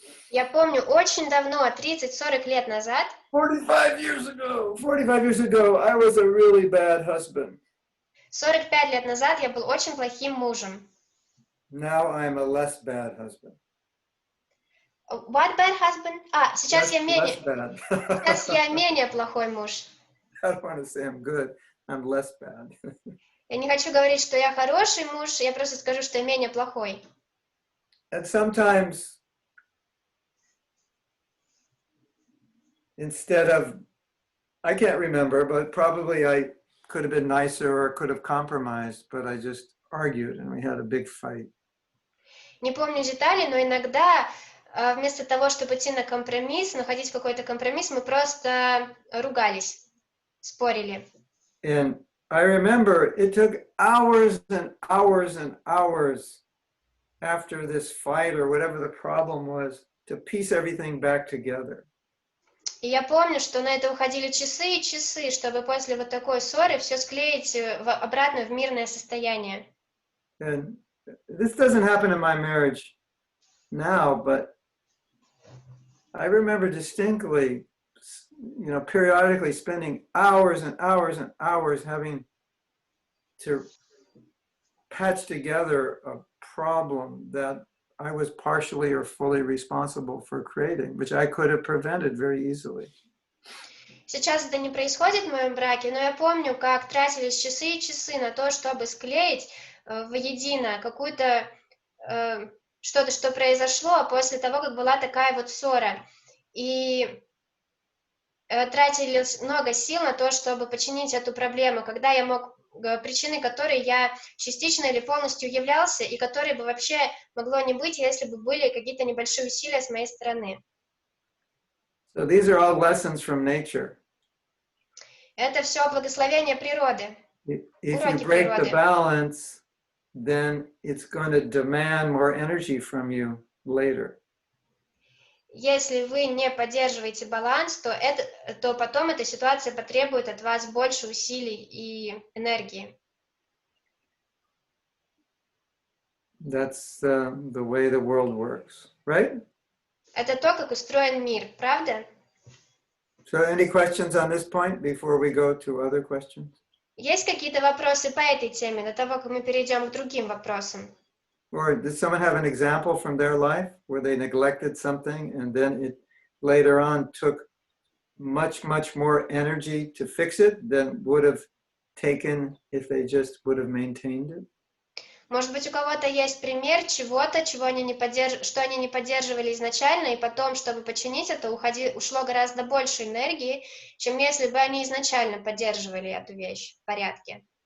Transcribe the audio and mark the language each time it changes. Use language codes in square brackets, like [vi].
[ru] Я помню очень давно, 30-40 лет назад, [en] 45 years ago, I was a really bad husband. [ru] 45 лет назад я был очень плохим мужем. [en] Now I'm a less bad husband. What bad husband? [ru] Сейчас я [en] Less bad. [ru] менее плохой муж. [en] I don't want to say I'm good. I'm less bad. [ru] Я не хочу говорить, что я хороший муж, я просто скажу, что я менее плохой. [en] And sometimes, instead of, I can't remember, but probably I could have been nicer or could have compromised, but I just argued and we had a big fight. [ru] Не помню деталей, но иногда вместо того, чтобы идти на компромисс, находить какой-то компромисс, мы просто ругались, спорили. [en] And I remember it took hours and hours and hours after this fight or whatever the problem was to piece everything back together. [ru] И я помню, что на это уходили часы и часы, чтобы после вот такой ссоры все склеить обратно в мирное состояние. [en] And this doesn't happen in my marriage now, but I remember distinctly, periodically spending hours and hours and hours having to patch together a problem that I was partially or fully responsible for creating, which I could have prevented very easily. [ru] Сейчас это не происходит в моем браке, но я помню, как тратились часы и часы на то, чтобы склеить воедино какую-то что-то, что произошло после того, как была такая вот ссора. И тратили много сил на то, чтобы починить эту проблему, когда я мог, причиной которой я частично или полностью являлся, и которой бы вообще могло не быть, если бы были какие-то небольшие усилия с моей стороны. [en] So these are all lessons from nature. [ru] Это все благословение природы. [en] If you break the balance, then it's going to demand more energy from you later. [ru] Если вы не поддерживаете баланс, то потом эта ситуация потребует от вас больше усилий и энергии. [en] That's the way the world works, right? [ru] Это то, как устроен мир, правда? [en] So any questions on this point before we go to other questions? [ru] Есть какие-то вопросы по этой теме, до того, как мы перейдем к другим вопросам? [en] Or did someone have an example from their life where they neglected something and then it later on took much, much more energy to fix it than would have taken if they just would have maintained it? [ru] Может быть, у кого-то есть пример чего-то, что они не поддерживали изначально, и потом, чтобы починить это, ушло гораздо больше энергии, чем если бы они изначально поддерживали эту вещь в порядке.